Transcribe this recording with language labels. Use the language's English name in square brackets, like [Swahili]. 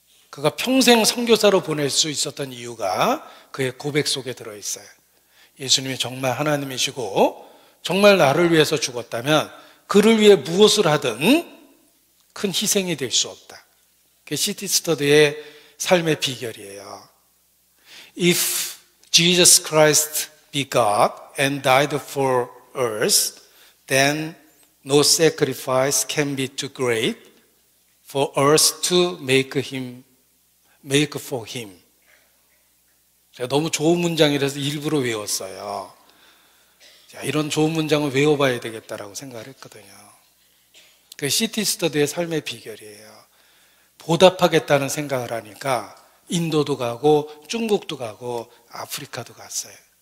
[Korean] 그가 평생 선교사로 보낼 수 있었던 이유가 그의 고백 속에 들어있어요. 예수님이 정말 하나님이시고 정말 나를 위해서 죽었다면 그를 위해 무엇을 하든 큰 희생이 될 수 없다. 그게 C.T. 스터드의 삶의 비결이에요. [English] If Jesus Christ be God and died for us, then no sacrifice can be too great for us to make for him. [Korean] 제가 너무 좋은 문장이라서 일부러 외웠어요. 자, 이런 좋은 문장을 외워봐야 되겠다라고 생각을 했거든요. 그 C.T. 스터드의 삶의 비결이에요. 보답하겠다는 생각을 하니까 인도도 가고 중국도 가고 아프리카도 갔어요.